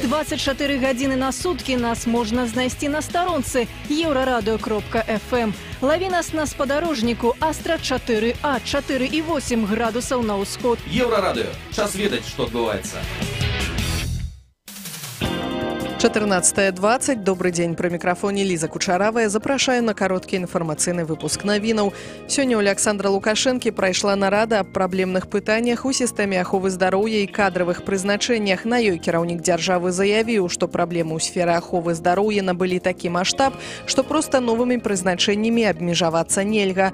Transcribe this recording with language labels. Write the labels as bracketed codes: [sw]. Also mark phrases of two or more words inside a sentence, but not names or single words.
[be] 24 гадзіны на суткі нас можна знайсці на старонцы euradio.fm. Лаві нас на спадарожніку Астра 4А, 4,8 градусаў на ўсход. Еўрарадыё. Час ведаць, што адбываецца. 14:20. [ru] Добрый день. При микрофоне Лиза Кучаравая. [be] Запрашаю на короткі інфармацыйны выпуск навінаў. Сёння ў Александра Лукашэнкі прайшла нарада аб праблемных пытаннях у сістэме аховы здароўя і кадравых прызначэннях. На ёй кіраўнік дзяржавы заявіў, што праблемы ў сферы аховы здароўя набылі такі маштаб, што проста новымі прызначэннямі абмежавацца нельга.